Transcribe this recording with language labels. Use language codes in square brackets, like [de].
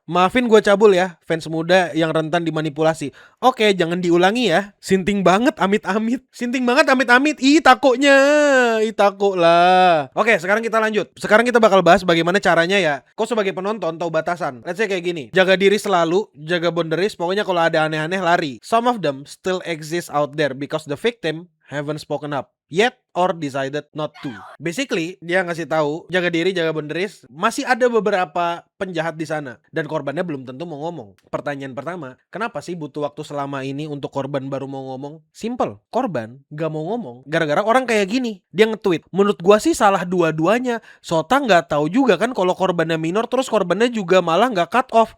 [id] Maafin gue cabul ya, fans muda yang rentan dimanipulasi. Oke, jangan diulangi ya. Sinting banget amit-amit. Sinting banget amit-amit. Ih, takutnya. Ih, takut lah. Oke, sekarang kita lanjut. Sekarang kita bakal bahas bagaimana caranya ya. Kau sebagai penonton tahu batasan. [en] Let's say [id] kayak gini. Jaga diri selalu, jaga boundaries. Pokoknya kalau ada aneh-aneh lari. [en] Some of them still exist out there because the victim haven't spoken up yet or decided not to. [id] Basically, dia ngasih tahu, jaga diri, jaga boundaries. Masih ada beberapa penjahat di sana dan korbannya belum tentu mau ngomong. Pertanyaan pertama, kenapa sih butuh waktu selama ini untuk korban baru mau ngomong? Simple, korban gak mau ngomong gara-gara orang kayak gini. Dia nge-tweet, menurut gua sih salah dua-duanya. Sota gak tahu juga kan kalau korbannya minor, terus korbannya juga malah gak cut off.